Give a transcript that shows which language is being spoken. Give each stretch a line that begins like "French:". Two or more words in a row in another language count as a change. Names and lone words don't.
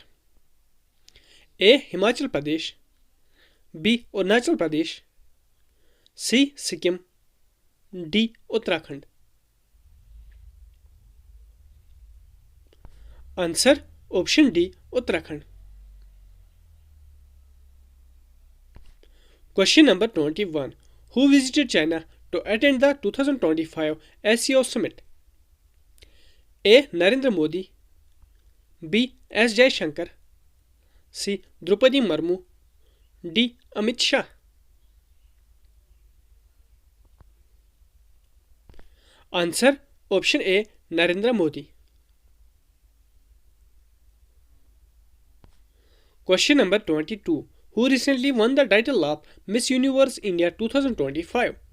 English: A. Himachal Pradesh, B. Arunachal Pradesh, C. Sikkim, डी उत्तराखंड। answer option D Uttarakhand. Question number 21. Who visited China to attend the 2025 SCO summit? A. Narendra Modi, B. S. Jaishankar, C. Draupadi Murmu, D. Amit Shah. Answer option A. Narendra Modi. Question number 22. Who recently won the title of Miss Universe India 2025?